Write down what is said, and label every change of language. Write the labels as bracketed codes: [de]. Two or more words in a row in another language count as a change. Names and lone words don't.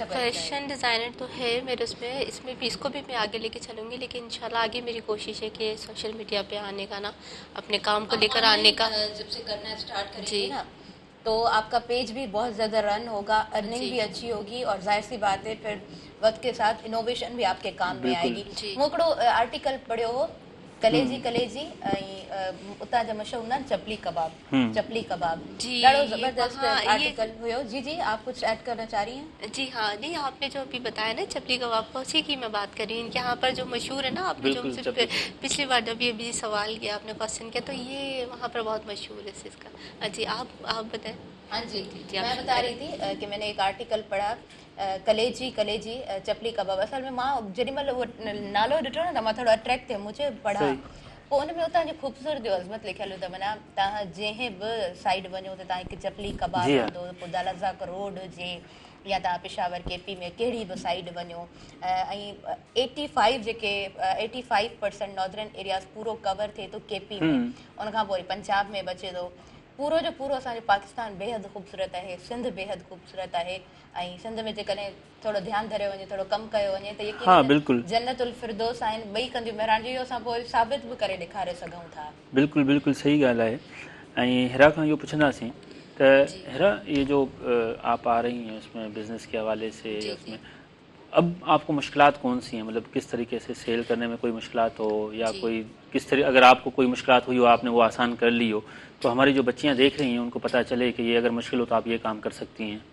[en] fashion designer [ur] تو ہے میرے اس میں، اس میں بھی اس کو بھی میں آگے لے کے چلوں گی، لیکن ان شاء اللہ آگے میری کوشش ہے کہ [en] social media [ur] پہ آنے کا نا، اپنے کام کو لے کر آنے کا. جب سے کرنا اسٹارٹ کریں گے نا، تو آپ کا پیج بھی بہت زیادہ رن ہوگا، ارننگ بھی اچھی ہوگی، اور ظاہر سی بات ہے پھر وقت کے ساتھ انوویشن بھی آپ کے کام میں آئے گی. [sd] मूं हिकिड़ो आर्टिकल पढ़ियो हो, कलेजी उतां जा मशहूर ना चपली कबाब, चपली कबाब, ॾाढो जबरदस्त आर्टिकल हुयो। [ur] جی جی، آپ کچھ ایڈ کرنا چاہ رہی ہیں? جی ہاں، نہیں آپ نے جو ابھی بتایا نا چپلی کباب، اسی کی میں بات کر رہی ہوں. ان کے یہاں پر جو مشہور ہے نا، آپ نے جو مجھ سے پچھلی بار جب یہ بھی سوال کیا، آپ نے کویسچن کیا، تو یہ وہاں پر بہت مشہور ہے اس کا. جی آپ بتائیں. ہاں جی، میں بتا رہی تھی کہ میں نے ایک آرٹیکل پڑھا، کلیجی چپلی کباب. [sd] असल में मां जेॾी महिल उहो नालो ॾिठो न त मां थोरो अट्रैक्ट थियमि, [ur] مجھے پڑھا [sd] पोइ उन में उतां जी ख़ूबसूरती अज़मत लिखियलु त माना तव्हां जंहिं बि साइड वञो त तव्हां हिकु चपली कबाब [ur] جی ہاں. [sd] हूंदो, पोइ दालाज़ाक रोड हुजे या तव्हां पेशावर केपी में कहिड़ी बि साइड वञो, ऐं 85% [en] northern areas [sd] पूरो कवर थिए थो केपी में, उनखां पोइ वरी पंजाब में बचे थो। पूरो जो पूरो असांजो पाकिस्तान बेहद ख़ूबसूरत आहे, सिंध बेहद ख़ूबसूरत आहे, ऐं सिंध में जेकॾहिं थोरो ध्यानु धरियो वञे, थोरो कमु कयो वञे त हाँ, यकीनन बिल्कुलु। जन्नतुल फिरदौस आहिनि, ॿई कंदियूं महिरानजी, इहो असां पोइ साबित बि करे ॾेखारे सघूं था। बिल्कुलु बिल्कुलु सही ॻाल्हि आहे। ऐं हिरा खां इहो पुछंदासीं त हिरा, [ur] یہ جو آپ آ رہی ہیں اس میں بزنس کے حوالے سے، اس میں اب آپ کو مشکلات کون سی ہیں، مطلب کس طریقے سے سیل کرنے میں کوئی مشکلات ہو یا کوئی کس طریقے، اگر آپ کو کوئی مشکلات ہوئی ہو آپ نے وہ آسان کر لی ہو، تو ہماری جو بچیاں دیکھ رہی ہیں ان کو پتا چلے کہ یہ اگر مشکل ہو تو آپ یہ کام کر سکتی ہیں.